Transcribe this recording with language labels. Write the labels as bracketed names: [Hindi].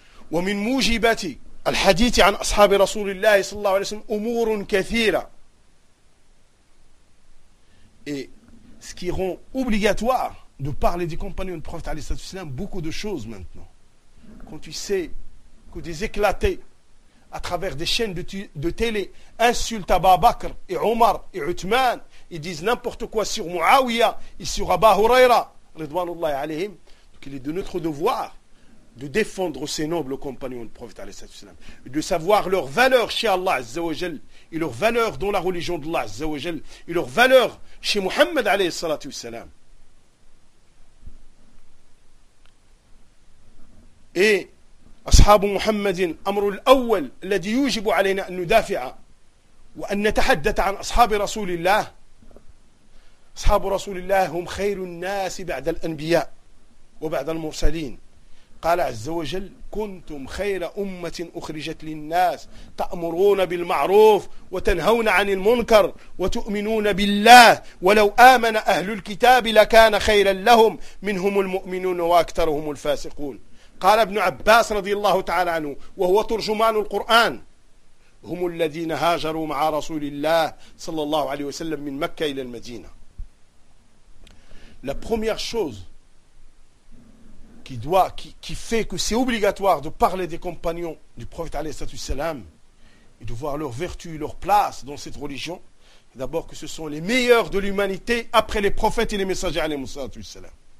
[Arabic] ومن موجبات الحديث عن أصحاب رسول الله صلى الله عليه وسلم أمور كثيرة. [French] Et ce qui rend obligatoire de parler des compagnons du prophète [Arabic] عليه الصلاة والسلام, [French] beaucoup de choses maintenant. Quand tu sais que des éclatés à travers des chaînes de télé insultent Abu Bakr et Omar et Uthman, ils disent n'importe quoi sur Muawiya et sur Abu Huraira, ridwanullah alayhim, qu'il est de notre devoir de défendre ces nobles compagnons du prophète alayhi salatu wassalam, de savoir leur valeur chez Allah azza wa jal, et leur valeur dans la religion d'Allah azza wa jal, et leur valeur chez Muhammad alayhi salatu wassalam. [Arabic] Et أصحاب محمد أمر الأول الذي يجب علينا أن ندافع وأن نتحدث عن أصحاب رسول الله. أصحاب رسول الله هم خير الناس بعد الأنبياء وبعد المرسلين. قال عز وجل: كنتم خير أمة أخرجت للناس تأمرون بالمعروف وتنهون عن المنكر وتؤمنون بالله ولو آمن أهل الكتاب لكان خيرا لهم منهم المؤمنون وأكثرهم الفاسقون. قال ابن عباس رضي الله تعالى عنه وهو ترجمان القرآن: هم الذين هاجروا مع رسول الله صلى الله عليه وسلم من مكة إلى المدينة. [French] La première chose qui fait que c'est obligatoire de parler des compagnons du prophète alayhi salam et de voir leur vertu, leur place dans cette religion. D'abord que ce sont les meilleurs de l'humanité après les prophètes et les messagers alayhi salam.